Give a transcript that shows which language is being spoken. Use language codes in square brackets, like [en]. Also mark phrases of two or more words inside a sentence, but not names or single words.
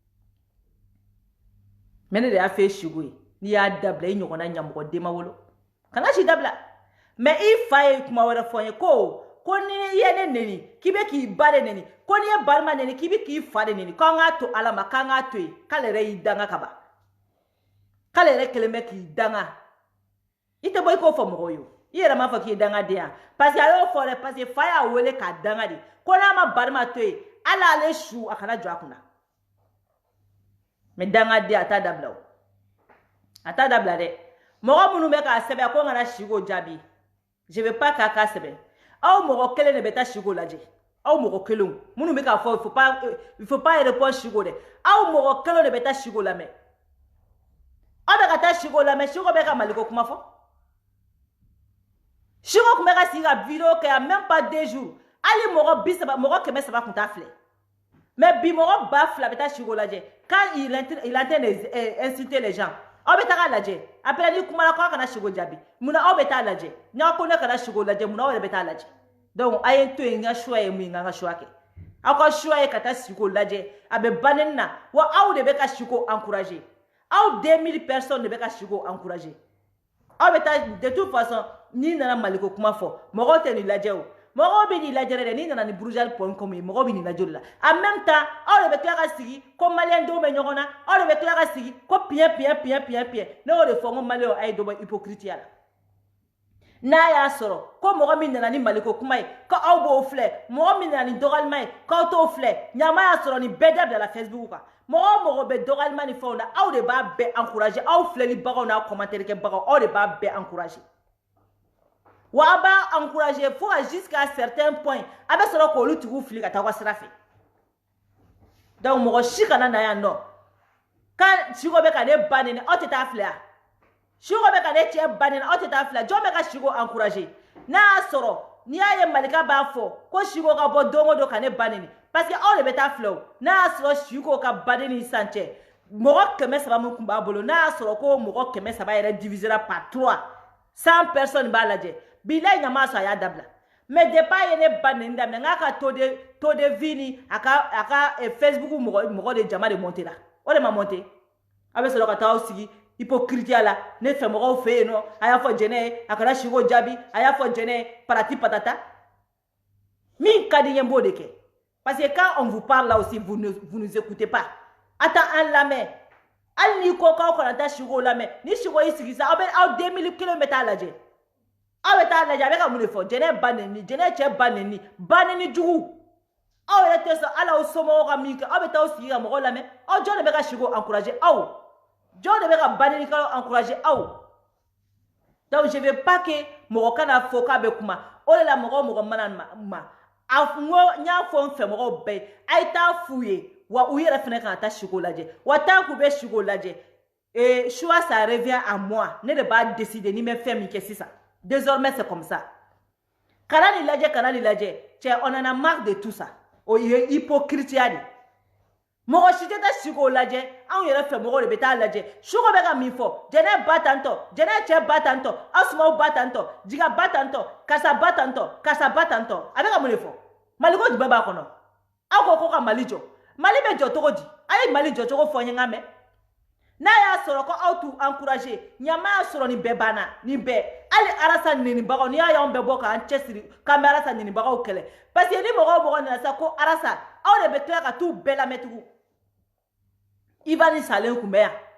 [bm] mɛ ne de y'a fɛ Chico ye n'i y'a dabila i ɲɔgɔnna ɲamɔgɔ den ma wolo kana si dabila mɛ i fa ye kuma wɛrɛ fɔ n ye ko ni i ye ne neni k'i bɛ k'i ba de neni ko n'i ye balima neni k'i bɛ k'i fa de neni k'an k'a to ala ma k'an k'a to yen k'ale yɛrɛ y'i danga ka ban k'ale yɛrɛ kelen bɛ k'i danga i tɛ bɔ i k'o fɔ mɔgɔw ye i yɛrɛ m'a fɔ k'i ye dangaden yan [fr] parce que [bm] a y'o fɔ dɛ [fr] parce que [bm] fa y'a wele k'a danga de ko n'a ma balima to yen ala ale su a kana jɔ a kunna mɛ dangaden a t'a dabila o a t'a dabila dɛ mɔgɔ minnu bɛ k'a sɛbɛn ko n kana Chico jaabi [fr] je veux pas [bm] k'a ka sɛbɛn aw mɔgɔ kelen de bɛ taa Chico lajɛ aw mɔgɔ kelen minnu bɛ k'a fɔ [fr] il faut pas répondre [bm] Chico dɛ aw mɔgɔ kelen de bɛ taa Chico lamɛn aw bɛ ka taa Chico lamɛn Chico bɛ ka maliko kuma fɔ Chico tun bɛ ka sigi ka vidéo kɛ yan [fr] même pas [bm] 2 jours hali mɔgɔ 30 mɔgɔ 100 tun t'a filɛ mais bi mɔgɔ 2000 bɛ taa Chico lajɛ [fr] quand il est en train d'insulter les gens [bm] aw bɛ taga lajɛ après ni kumana k'aw kana Chico jaabi munna aw bɛ taa lajɛ n'aw ko ne kana Chico lajɛ munna aw yɛrɛ bɛ taa lajɛ donc a ye n to yen n ka choix ye mun ye n ka choix kɛ aw ka choix ye ka taa Chico lajɛ a bɛ banni na wa aw de bɛ ka Chico encourager aw 2000 personnes de bɛ ka Chico encourager aw bɛ taa [fr] de toute façon [bm] n'i nana maliko kuma fɔ mɔgɔw tɛ nin lajɛ o mɔgɔw bɛ nin lajɛ dɛ n'i nana ni burujali.com ye mɔgɔw bɛ nin lajɛ de la [fr] en même temps [bm] aw de bɛ tila ka sigi ko maliyɛn denw bɛ ɲɔgɔn na aw de bɛ tila ka sigi ko piyɛn ne y'o de fɔ n ko maliyɛnw a ye dɔ bɔ hypocrite-ya la n'a y'a sɔrɔ ko mɔgɔ min nana ni maliko kuma ye ko aw b'o filɛ mɔgɔ min nana ni dɔgɔlima ye k'aw t'o filɛ ɲama y'a sɔrɔ nin bɛɛ dabila Facebook kan mɔgɔ bɛ dɔgɔlima ni fɛnw na aw de b'a bɛɛ encourager aw filɛlibagaw n'a commentaire kɛbagaw aw de b'a bɛɛ encourager wa a b'a encourager fo ka [fr] jusqu'à certain point [bm] a bɛ sɔrɔ k'olu tigiw fili ka taa aw ka sira fɛ donc mɔgɔ si kana na yan nɔ kan Chico bɛ ka ne ba neni aw tɛ taa filɛ yan Chico bɛ ka ne cɛ ba neni aw tɛ taa filɛ jɔn bɛ ka Chico encourager n'a y'a sɔrɔ n'i y'a ye Malika b'a fɔ ko Chico ka bɔ don o don ka ne ba neni parce que aw de bɛ taa filɛ o n'a y'a sɔrɔ Chico ka baden ni sisan cɛ mɔgɔ 300 min tun b'a bolo n'a y'a sɔrɔ ko mɔgɔ 300 yɛrɛ [fr] divisera par [bm] 3 100 personnes b'a lajɛ bilayi ɲama sɔrɔ a y'a dabila mais depuis a ye ne ba neni daminɛ n k'a ka [fr] taux de vie [bm] ni a ka Facebook mɔgɔ de jama de monter la o de ma monter a bɛ sɔrɔ ka taa aw sigi hypocrite-ya la ne fɛ mɔgɔw fɛ yen nɔ a y'a fɔ jɛnɛ ye a kana Chico jaabi a y'a fɔ jɛnɛ ye parati patata min ka di n ye n b'o de kɛ [fr] parce que quand on vous parle là aussi vous nous écoutez pas attends [bm] an lamɛn hali n'i ko k'aw kana taa Chico lamɛn ni Chico y'i sigi sa aw 2000 kelen bɛ taa lajɛ aw bɛ taa lajɛ a bɛ ka mun de fɔ jɛnɛ ba neni jɛnɛ cɛ ba neni jugu aw yɛrɛ tɛ sɔn hali aw somɔgɔw ka min kɛ aw bɛ taa aw sigi ka mɔgɔw lamɛn aw jɔn de bɛ ka Chico encourager aw jɔn de bɛ ka ba nenikɛlaw encourager aw [fr] donc je veux pas que [bm] mɔgɔ kana fɔ k'a bɛ kuma o de la mɔgɔ mana ma a n y'a fɔ n fɛ mɔgɔw bɛɛ a ye taa f'u ye wa u yɛrɛ fana kana taa Chico lajɛ wa tant k'u bɛ Chico lajɛ [fr] choix ça revient à moi [bm] ne de b'a décider ni n bɛ fɛn min kɛ sisan [fr] désormais c'est comme ça [bm] kana nin lajɛ cɛ [fr] on en a marre de tout ça [bm] o ye hypocrite-ya de mɔgɔ si tɛ taa Chico lajɛ anw yɛrɛ fɛ mɔgɔw de bɛ taa lajɛ Chico bɛ ka min fɔ jɛnɛ ba tantɔ jɛnɛ cɛ ba tantɔ Asumaw ba tantɔ Jiga ba tantɔ karisa ba tantɔ a bɛ ka mun de fɔ maliko jumɛn b'a kɔnɔ aw ko ka Mali jɔ Mali bɛ jɔ cogo di a ye Mali jɔ cogo fɔ n ye n ka mɛn n'a y'a sɔrɔ ko aw t'u encourager ɲama y'a sɔrɔ nin bɛɛ banna nin bɛɛ hali arasa nenibagaw n'i y'a y'anw bɛɛ bɔ k'an cɛsiri k'an bɛ arasa nenibagaw kɛlɛ [fr] parce que [bm] ni mɔgɔ nana sa ko arasa aw de bɛ tila ka t'u bɛɛ lamɛn tugun Ivan salen kun bɛ yan